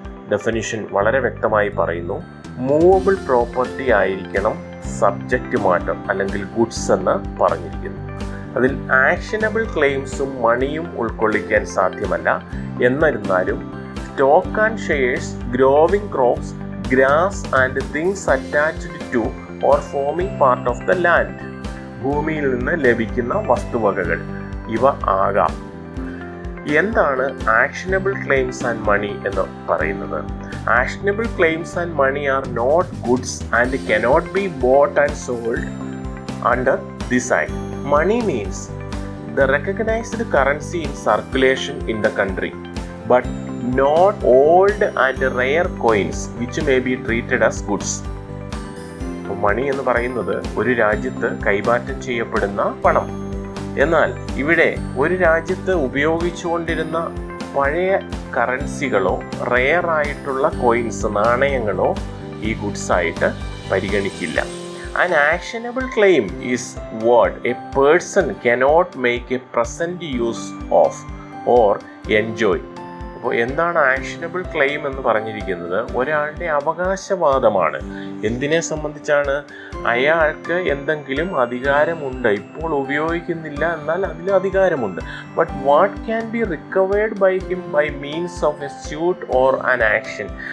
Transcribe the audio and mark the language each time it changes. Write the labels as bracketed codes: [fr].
[ml] Definition വളരെ വ്യക്തമായി പറയുന്നു. മൂവബിൾ പ്രോപ്പർട്ടി ആയിരിക്കണം സബ്ജക്റ്റ് മാറ്റർ അല്ലെങ്കിൽ ഗുഡ്സ് എന്ന് പറഞ്ഞിരിക്കുന്നു. അതിൽ ആക്ഷനബിൾ ക്ലെയിംസും മണിയും ഉൾക്കൊള്ളിക്കാൻ സാധ്യമല്ല. എന്നിരുന്നാലും [en] stock and shares, growing crops, grass and things attached to or forming part of the land, [ml] ഭൂമിയിൽ നിന്ന് ലഭിക്കുന്ന വസ്തുവകകൾ, ഇവ ആകാം. എന്താണ് ആക്ഷനബിൾ ക്ലെയിംസ് ആൻഡ് മണി എന്ന് പറയുന്നത്? [en] Actionable claims and money are not goods and cannot be bought and sold under this act. Money means the recognized currency in circulation in the country, but not old and rare coins which may be treated as goods. [ml] മണി എന്ന് പറയുന്നത് ഒരു രാജ്യത്ത് കൈമാറ്റം ചെയ്യപ്പെടുന്ന പണം. എന്നാൽ ഇവിടെ ഒരു രാജ്യത്ത് ഉപയോഗിച്ചുകൊണ്ടിരുന്ന പഴയ കറൻസികളോ റെയർ ആയിട്ടുള്ള കോയിൻസ്, നാണയങ്ങളോ ഈ ഗുഡ്സ് ആയിട്ട് പരിഗണിക്കില്ല. [en] An actionable claim is what a person cannot make a present use of or enjoy. [ml] അപ്പോൾ എന്താണ് ആക്ഷനബിൾ ക്ലെയിം എന്ന് പറഞ്ഞിരിക്കുന്നത്? ഒരാളുടെ അവകാശവാദമാണ്. എന്തിനെ സംബന്ധിച്ചാണ്? അയാൾക്ക് എന്തെങ്കിലും അധികാരമുണ്ട്, ഇപ്പോൾ ഉപയോഗിക്കുന്നില്ല, എന്നാൽ അതിൽ അധികാരമുണ്ട്. [en] But what can be recovered by him by means of a suit or an action.